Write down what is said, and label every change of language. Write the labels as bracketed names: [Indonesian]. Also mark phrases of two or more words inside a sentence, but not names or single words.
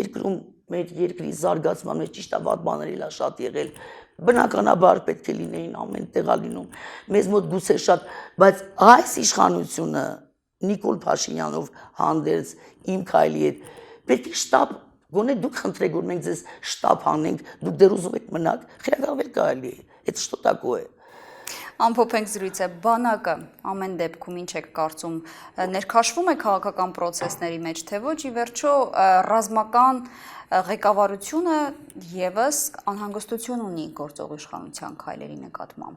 [Armenian] երկրում, մեր երկրի զարգացման մեջ ճիշտ է վատ բաներ էլ շատ եղել, բնականաբար պետք է լինեին ամեն տեղա լինում, մեզ մոտ գուցե շատ, բայց այս իշխանությունը Նիկոլ Փաշինյանով հանդերձ իմ քայլի հետ պետք է շտապ գոնե դուք խնդրեք որ մենք ձեզ շտապ հանենք, դուք դեռ ուզում եք մնաք, խելագարվել կարելի է, [Russian] это что такое։ [Armenian] Ամփոփենք զրույցը, բանակը ամեն դեպքում ինչ եք կարծում, ներքաշվում է քաղաքական process-ների մեջ, թե ոչ, ի վերջո ռազմական ղեկավարությունը եւս անհանգստություն ունի գործող իշխանության քայլերի նկատմամբ։